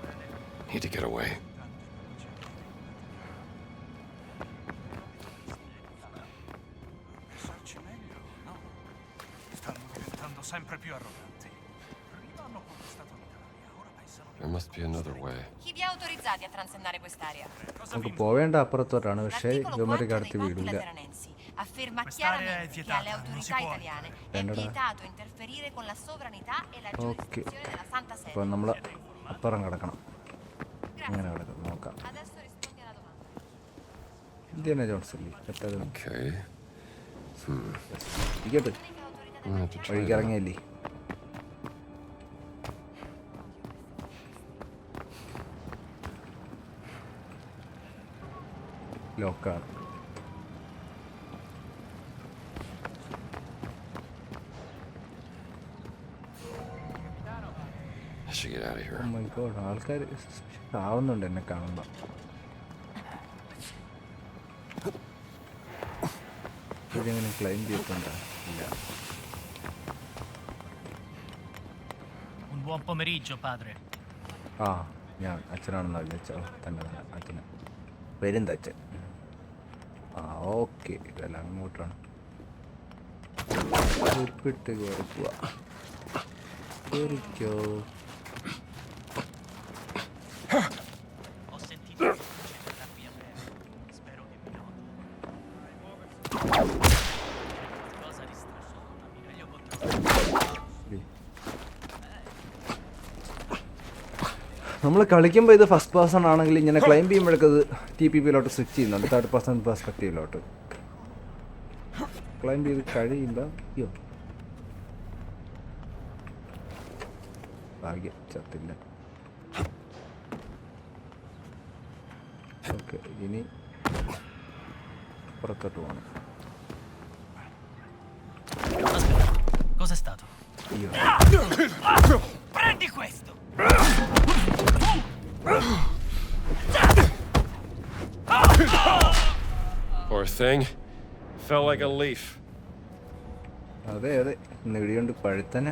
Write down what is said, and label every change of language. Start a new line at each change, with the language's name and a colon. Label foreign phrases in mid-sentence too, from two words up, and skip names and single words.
English: Need to get away.
Italian: Pensarci meglio, no? Stanno diventando sempre più arroganti. Prima hanno conquistato l'Italia, ora pensano
English: There must be another way.
Italian: Chi vi ha autorizzati a transennare quest'area?
Malayalam: നമുക്ക് പോവേണ്ട അപ്പുറത്തോട്ടാണ്, പക്ഷേ
Italian: L'articolo 4
Malayalam: ഇവന്മാർക്ക്
Italian: dei
Malayalam: അടുത്ത്
Italian: Patti
Malayalam: വിടൂല.
Italian: Lateranensi afferma Quest'area è chiaramente che vietata, alle non si autorità può. italiane è Allora. vietato interferire con la sovranità e la giurisdizione della Santa
Malayalam: അപ്പോൾ
Italian: Sede.
Malayalam: നമ്മൾ അപ്പുറം കിടക്കണം. ഇങ്ങനെ കിടക്കണം, നോക്കാം.
Italian: Adesso rispondi alla domanda.
Malayalam: ഇന്ത്യാന ജോൺസ് അല്ലേ എത്തത്?
English: Okay.
Malayalam: ഇരിക്കട്ടെ,
Italian: L'unica autorità
English: I'm gonna have to try
Malayalam: വഴിക്ക്
English: that.
Malayalam: ഇറങ്ങിയല്ലേ. ലോക്കാണ്.
English: I should get out of here. Oh my God,
Malayalam: ആൾക്കാർ ആവുന്നുണ്ട് എന്നെ കാണുമ്പോൾ. ഇതെങ്ങനെ ക്ലൈം ചെയ്തിട്ടുണ്ടോ? ഇല്ല.
Italian: Un buon pomeriggio, padre.
Malayalam: ആ, ഞാൻ അച്ഛനാണെന്നാ വിചാരിച്ചോ. തന്നെ തന്നെ അച്ഛന് വരുന്ന അച്ഛൻ. ആ ഓക്കെ, ഇതെല്ലാം അങ്ങോട്ടാണ്. ഉപ്പിട്ട് കയറിക്കുക. കയറിക്കോ.
Italian: Ho sentito che c'è la rabbia aperta.
Malayalam: നമ്മൾ കളിക്കുമ്പോൾ ഇത്
English: first person
Malayalam: ആണെങ്കിൽ ഇങ്ങനെ ക്ലൈംബ് ചെയ്യുമ്പോഴൊക്കെ അത് TPP-ലോട്ട് സ്വിച്ച് ചെയ്യുന്നുണ്ട്,
English: third person
Malayalam: പെർസ്പെക്റ്റീവിലോട്ട്. ക്ലൈംബ് ചെയ്ത് കഴിയുമ്പോൾ അയ്യോ ഭാഗ്യം ചത്തില്ല. ഓക്കെ, ഇനി പുറത്തോട്ട് പോകണം.
Italian: Cos'è stato?
Malayalam: അയ്യോ
Italian: Prendi questo!
English: Poor thing. Felt like a leaf.
Malayalam: അതെ അതെ, ഇന്ന് ഇടിയുണ്ട് പഴുത്തനെ.